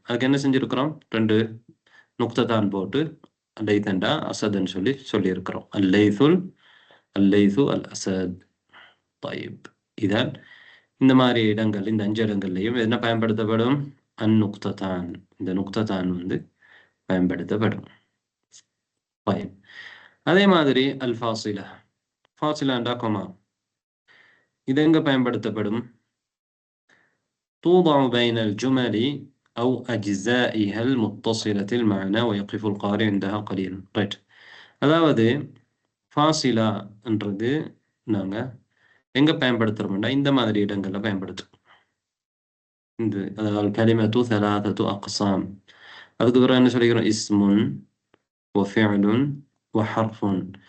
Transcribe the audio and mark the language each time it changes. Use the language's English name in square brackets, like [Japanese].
[Tamil] அதுக்கு என்ன செஞ்சிருக்கிறோம், 2 நுக்தத்தான் போட்டு லைத்தண்டா அசத்ன்னு சொல்லி இருக்கிறோம். அல்லைசு அல் அசத். இதான் இந்த மாதிரி இடங்கள், இந்த 5 இடங்கள்லையும் என்ன பயன்படுத்தப்படும், அந்நுக்தத்தான், இந்த நுக்தத்தான் பயன்படுத்தப்படும். அதே மாதிரி அல் ஃபாசிலா, ஃபாசிலாண்டா கொமா, இது எங்க பயன்படுத்தப்படும், [Arabic] توضع بين الجمل أو أجزائها المتصلة المعنى ويقف القارئ عندها قليلا. [Tamil] ரைட். அதாவது ஃபாசிலா என்றது நாங்க எங்க பயன்படுத்துறோம்னா இந்த மாதிரி இடங்கள்ல பயன்படுத்துறோம். அதாவது கலிமத்து [Arabic] ثلاثة أقسام. [Tamil] அதுக்கு பிறகு என்ன சொல்லிக்கிறோம், இஸ்முன் வஃபிஅலுன் வஹர்ஃபுன்.